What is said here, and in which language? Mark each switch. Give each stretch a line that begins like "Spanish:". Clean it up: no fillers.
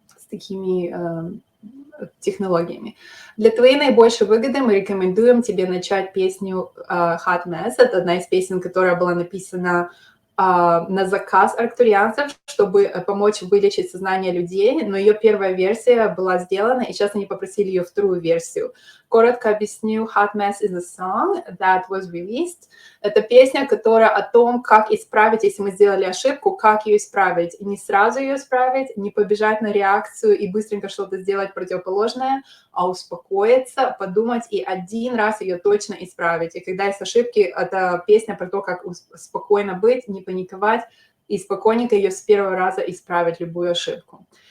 Russian: такими технологиями. Для твоей наибольшей выгоды мы рекомендуем тебе начать песню Hot Mess. Это одна из песен, которая была написана на заказ арктурианцев, чтобы помочь вылечить сознание людей, но ее первая версия была сделана, и сейчас они попросили ее вторую версию. Коротко объясню,
English: Hot Mess is a song that was released.
Russian: Это песня, которая о том, как исправить, если мы сделали ошибку, как ее исправить. И не сразу ее исправить, не побежать на реакцию и быстренько что-то сделать противоположное, а успокоиться, подумать и один раз ее точно исправить. И когда есть ошибки, это песня про то, как спокойно быть, не паниковать и спокойненько ее с первого раза исправить, любую ошибку.